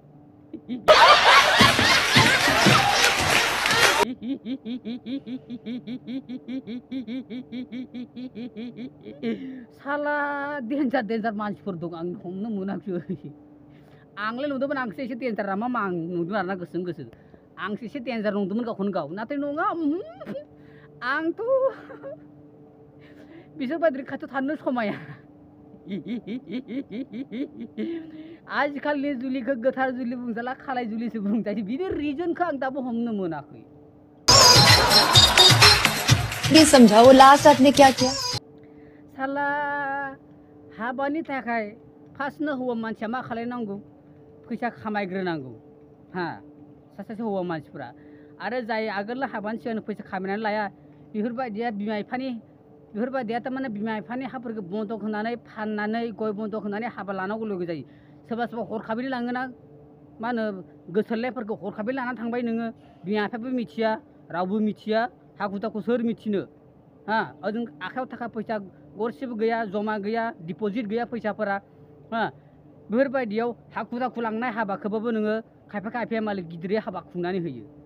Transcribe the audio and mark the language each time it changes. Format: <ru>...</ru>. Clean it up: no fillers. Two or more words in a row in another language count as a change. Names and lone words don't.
<brx>साला डेन्जार मानसिफोर दं आं हमनो मोनाखै आंलाय नुदोंमोन आंसो एसे डेन्जार नामा आं नुदों आरोना गोसो आंसो एसे डेन्जार नुदोंमोन गावखौनो गाव नाथाय नङा आंथ' बिसोरबायदि खाथियाव थानो समाया आजिखालिनि जुलिखौ गोथार जुलि बुंजाला खालाय जुलिसो बुंजायो बिनि रिजनखौ आं दाबो हमनो मोनाखै</brx> <hi>प्लीज समझाओ लास्ट आपने क्या किया</hi> <brx>साला हाबानि थाखाय फार्स्टनो हौवा मानसिया मा खालायनांगौ फैसा खामायग्रोनांगौ हा सासे हौवा मानसिफोरा आरो जाय आगोल हाबानि सिगां फैसा खामायनानै लाया बेफोरबायदिया थारमाने बिमा बिफानि हाफोरखौ बन्दक होनानै फाननानै गय बन्दक होनानै हाबा लानांगौ लोगो जायो सोरबा हरखाबै लाङोना मा होनो गोसोलायफोरखौ हरखाबै लानानै थांबाय नोङो बिमा बिफायाबो मिथिया रावबो मिथिया हाखु दाखु सोर मिथिनो हा ओजों आखायाव थाखा फैसा गरसेबो गैया जमा गैया डिपजिट गैया फैसाफोरा हा बेफोरबायदियाव हाखु दाखु लांनाय हाबाखौबाबो नोङो खायफाया मालिक गिदिरै हाबा खुंनानै होयो</brx>